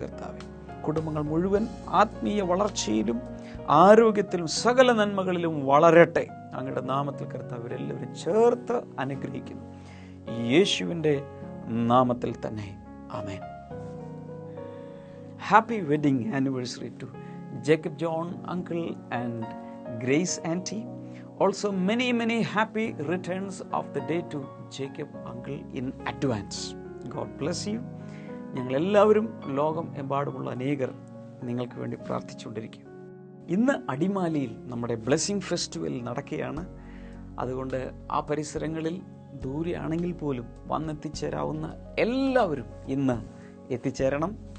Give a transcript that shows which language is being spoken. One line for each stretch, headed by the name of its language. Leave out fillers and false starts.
Malayalam: കർത്താവെ, കുടുംബങ്ങൾ മുഴുവൻ ആത്മീയ വളർച്ചയിലും ആരോഗ്യത്തിലും സകല നന്മകളിലും വളരട്ടെ. അങ്ങയുടെ നാമത്തിൽ കർത്താവ് ഇവരെല്ലാവരും ചേർത്ത് അനുഗ്രഹിക്കുന്നു. യേശുവിൻ്റെ നാമത്തിൽ തന്നെ, ആമേൻ.
English: Happy wedding anniversary to Jacob John uncle and Grace aunty. Also many happy returns of the day to Jacob uncle in advance. God bless you.
Malayalam: ഞങ്ങളെല്ലാവരും ലോകം എമ്പാടുമുള്ള അനേകർ നിങ്ങൾക്ക് വേണ്ടി പ്രാർത്ഥിച്ചുകൊണ്ടിരിക്കും. ഇന്ന് അടിമാലിയിൽ നമ്മുടെ ബ്ലെസ്സിങ് ഫെസ്റ്റിവൽ നടക്കുകയാണ്. അതുകൊണ്ട് ആ പരിസരങ്ങളിൽ ദൂരെയാണെങ്കിൽ പോലും വന്നെത്തിച്ചേരാവുന്ന എല്ലാവരും ഇന്ന് എത്തിച്ചേരണം.